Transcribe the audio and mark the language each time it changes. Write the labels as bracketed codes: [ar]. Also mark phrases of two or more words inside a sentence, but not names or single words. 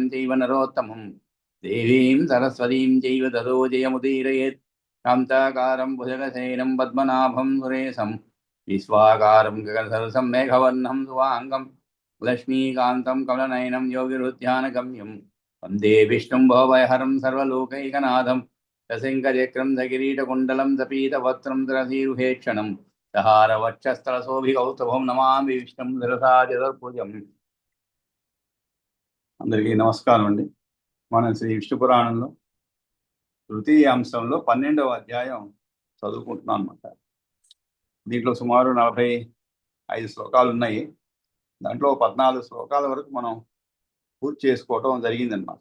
[sa] चैव नरोत्तमं देवीं सरस्वतीं चैव ततो जयमुदीरयेत् कान्ताकारं भुजगशयनं पद्मनाभं सुरेशं विश्वाकारं गगनसदृशं मेघवर्णं सुवाङ्गं लक्ष्मीकान्तं कमलनयनं योगिरुध्यानगम्यं वन्दे विष्णुं भवभयहरं सर्वलोकैकनाथं सशङ्खचक्रं सकिरीटकुण्डलं सपीतवस्त्रं धरसीरुहेक्षणं सहारवक्षस्थलशोभिकौस्तुभं नमामि विष्णुं शिरसा चतुर्भुजम्। [te] అందరికీ నమస్కారం అండి. మనం శ్రీ విష్ణు పురాణంలో తృతీయ అంశంలో 12వ అధ్యాయం చదువుకుంటున్నాం అన్నమాట. దీంట్లో సుమారు 45 శ్లోకాలు ఉన్నాయి. దాంట్లో 14 శ్లోకాల వరకు మనం పూర్తి చేసుకోవటం జరిగిందన్నమాట.